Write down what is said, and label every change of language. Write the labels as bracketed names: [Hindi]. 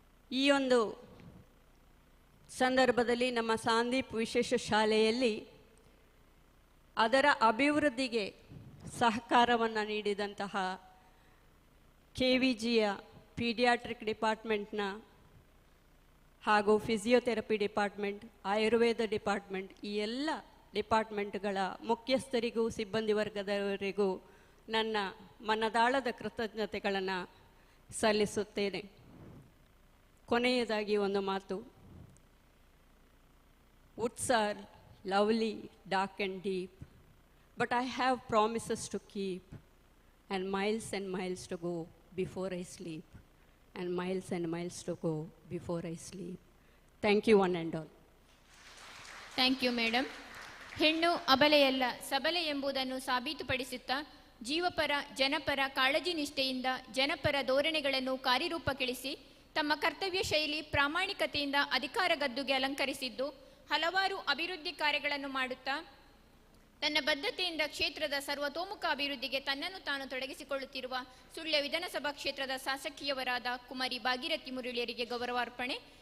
[Kannada] ಈ ಒಂದು ಸಂದರ್ಭದಲ್ಲಿ ನಮ್ಮ ಸಾಂದೀಪ್ ವಿಶೇಷ ಶಾಲೆಯಲ್ಲಿ ಅದರ ಅಭಿವೃದ್ಧಿಗೆ ಸಹಕಾರವನ್ನು ನೀಡಿದಂತಹ KVGಯ ಪೀಡಿಯಾಟ್ರಿಕ್ ಡಿಪಾರ್ಟ್ಮೆಂಟ್ನ ಹಾಗೂ ಫಿಸಿಯೋಥೆರಪಿ ಡಿಪಾರ್ಟ್ಮೆಂಟ್, ಆಯುರ್ವೇದ ಡಿಪಾರ್ಟ್ಮೆಂಟ್, ಈ ಎಲ್ಲ ಡಿಪಾರ್ಟ್ಮೆಂಟ್ಗಳ ಮುಖ್ಯಸ್ಥರಿಗೂ ಸಿಬ್ಬಂದಿ ವರ್ಗದವರಿಗೂ ನನ್ನ ಮನದಾಳದ ಕೃತಜ್ಞತೆಗಳನ್ನು ಸಲ್ಲಿಸುತ್ತೇನೆ. ಕೊನೆಯದಾಗಿ ಒಂದು ಮಾತು, [English] woods are lovely, dark and deep, but I have promises to keep and miles to go before I sleep, and miles to go before I sleep. Thank you one and all. Thank you madam. [Kannada] ಹೆಣ್ಣು ಅಬಲೆಯಲ್ಲ, ಸಬಲೆ ಎಂಬುದನ್ನು ಸಾಬೀತುಪಡಿಸುತ್ತಾ ಜೀವಪರ ಜನಪರ ಕಾಳಜಿ ನಿಷ್ಠೆಯಿಂದ ಜನಪರ ಧೋರಣೆಗಳನ್ನು ಕಾರ್ಯರೂಪಕ್ಕಿಳಿಸಿ ತಮ್ಮ ಕರ್ತವ್ಯ ಶೈಲಿ ಪ್ರಾಮಾಣಿಕತೆಯಿಂದ ಅಧಿಕಾರ ಗದ್ದುಗೆ ಅಲಂಕರಿಸಿದ್ದು ಹಲವಾರು ಅಭಿವೃದ್ಧಿ ಕಾರ್ಯಗಳನ್ನು ಮಾಡುತ್ತಾ ತನ್ನ ಬದ್ಧತೆಯಿಂದ ಕ್ಷೇತ್ರದ ಸರ್ವತೋಮುಖ ಅಭಿವೃದ್ಧಿಗೆ ತನ್ನನ್ನು ತಾನು ತೊಡಗಿಸಿಕೊಳ್ಳುತ್ತಿರುವ ಸುಳ್ಯ ವಿಧಾನಸಭಾ ಕ್ಷೇತ್ರದ ಶಾಸಕಿಯವರಾದ ಕುಮಾರಿ ಭಾಗೀರಥಿ ಮುರಳಿಯರಿಗೆ ಗೌರವಾರ್ಪಣೆ.